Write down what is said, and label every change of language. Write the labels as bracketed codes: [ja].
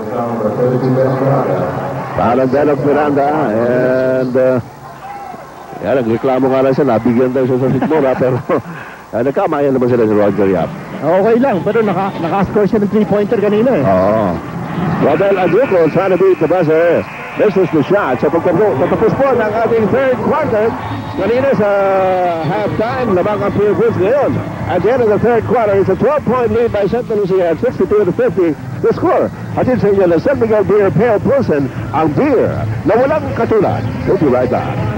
[tl] Para Denok Miranda, and yan, nagreklamo nga lang siya, nabigyan daw siya sa sikmura, pero nagkamayan naman sila si Roger Yap. Okay lang, pero naka-score siya ng 3-pointer kanina eh. Oo. [en] Rodel Aduco trying to beat the buzzer. Misses the shot. [tl] Sa pagtapos po ng ating third quarter, kanina sa halftime, labang ang Purefoods ngayon. [en] At the end of the third quarter, it's a 12-point lead by Santa Lucia at 62-50. [tl] The score. Atin sa inyo na San Miguel Beer Pale Pilsen, ang beer na walang katulad. [en] We'll be right back.